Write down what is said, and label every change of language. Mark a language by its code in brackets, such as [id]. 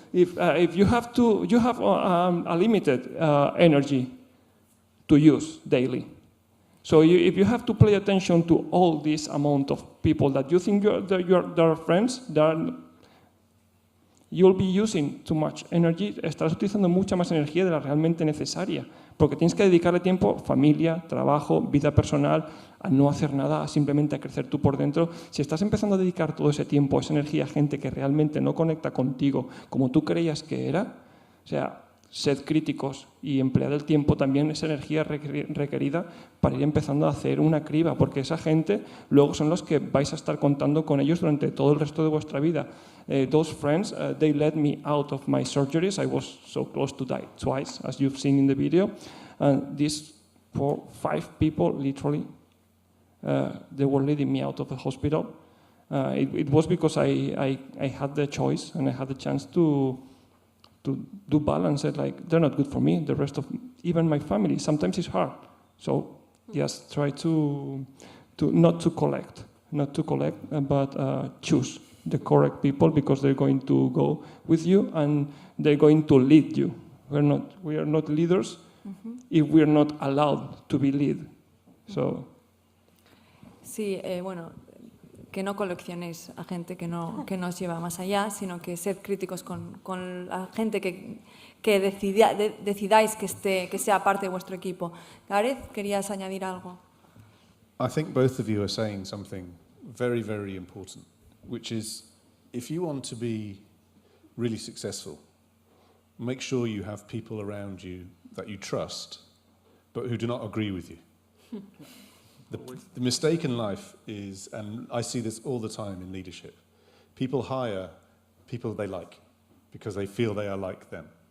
[en] If you have a limited energy to use daily. So if you have to pay attention to all this amount of people that you think they're friends, you'll be using too much energy. [es] Estarás utilizando mucha más energía de la realmente necesaria, porque tienes que dedicarle tiempo, familia, trabajo, vida personal, a no hacer nada, a simplemente a crecer tú por dentro. Si estás empezando a dedicar todo ese tiempo, esa energía a gente que realmente no conecta contigo como tú creías que era, o sea, sed críticos y emplead el tiempo también, esa energía requerida para ir empezando a hacer una criba, porque esa gente luego son los que vais a estar contando con ellos durante todo el resto de vuestra vida. [en] Those friends, they led me out of my surgeries. I was so close to die twice, as you've seen in the video. And these 5 people, literally, they were leading me out of the hospital. It was because I had the choice and I had the chance to do balance it. Like, they're not good for me. The rest of, even my family, sometimes it's hard. So just try to not to collect, but choose the correct people, because they're going to go with you and they're going to lead you. We are not leaders if we are not allowed to be led. So. [es] Sí, bueno, que no coleccionéis a gente que no os lleva más allá, sino que sed críticos con la gente que decidáis que sea parte de vuestro equipo. Gareth, ¿querías añadir algo? [en] I think both of you are saying something very, very important, which is, if you want to be really successful, make sure you have people around you that you trust, but who do not agree with you. The mistake in life is, and I see this all the time in leadership, people hire people they like because they feel they are like them.